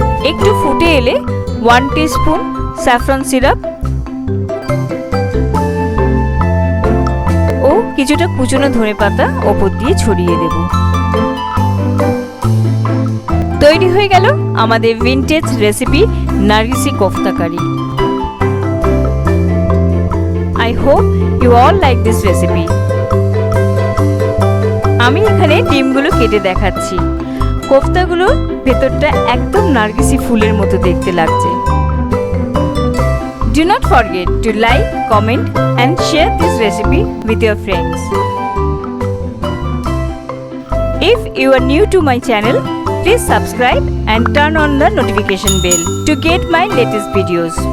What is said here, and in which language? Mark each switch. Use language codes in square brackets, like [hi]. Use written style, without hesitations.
[bn] একটু ফুটে এলে 1 টিস্পুন স্যাফরন সিরাপ ও কিছুটা কুচনো ধনেপাতা ওপর দিয়ে ছড়িয়ে দেব। তৈরি হয়ে গেল আমাদের vintage recipe নারগিসি kofta curry. [en] I hope you all like this recipe. [bn] আমি এখানে ডিমগুলো কেটে দেখাচ্ছি। কোফতাগুলোর ভেতরটা একদম নারগিসি ফুলের মতো দেখতে লাগছে। [en] Do not forget to like, comment and share this recipe with your friends. If you are new to my channel, please subscribe and turn on the notification bell to get my latest videos.